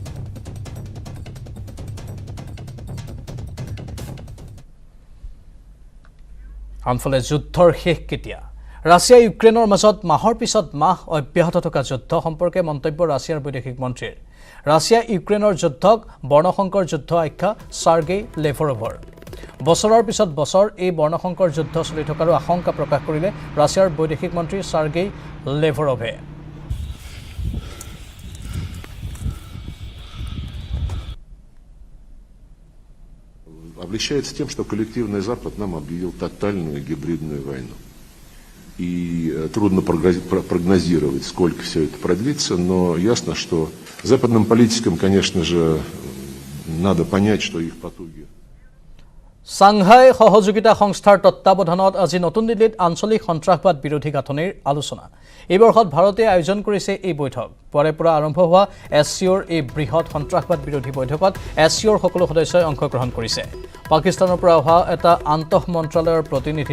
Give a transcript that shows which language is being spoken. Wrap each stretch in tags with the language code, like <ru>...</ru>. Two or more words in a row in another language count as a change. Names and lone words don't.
<as>আনফালে যুদ্ধৰ শেষ কেতিয়া ৰাছিয়া ইউক্ৰেইনৰ মাজত মাহৰ পিছত মাহ অব্যাহত থকা যুদ্ধ সম্পৰ্কে মন্তব্য ৰাছিয়াৰ বৈদেশিক মন্ত্ৰীৰ ৰাছিয়া ইউক্ৰেইনৰ যুদ্ধক বৰ্ণসংকৰ যুদ্ধ আখ্যা সাৰ্গেই লেভৰভৰ বছৰৰ পিছত বছৰ এই বৰ্ণসংকৰ যুদ্ধ চলি থকাৰো আশংকা প্ৰকাশ কৰিলে ৰাছিয়াৰ বৈদেশিক মন্ত্ৰী সাৰ্গেই লেভৰভে</as> <ru>Обличается тем, что коллективный Запад нам объявил тотальную гибридную войну. И трудно прогнозировать, сколько все это продлится, но ясно, что западным политикам, конечно же, надо понять, что их потуги.</ru> <as>সাংহাই সহযোগিতা সংস্থাৰ তত্ত্বাৱধানত আজি নতুন দিল্লীত আঞ্চলিক সন্ত্ৰাসবাদ বিৰোধী গাঁথনিৰ আলোচনা এই বৰ্ষত ভাৰতে আয়োজন কৰিছে এই বৈঠক পৰে পৰা আৰম্ভ হোৱা এছচিঅ'ৰ এই বৃহৎ সন্ত্ৰাসবাদ বিৰোধী বৈঠকত এছচিঅ'ৰ সকলো সদস্যই অংশগ্ৰহণ কৰিছে পাকিস্তানৰ পৰা অহা এটা আন্তঃ মন্ত্ৰালয়ৰ প্ৰতিনিধি</as>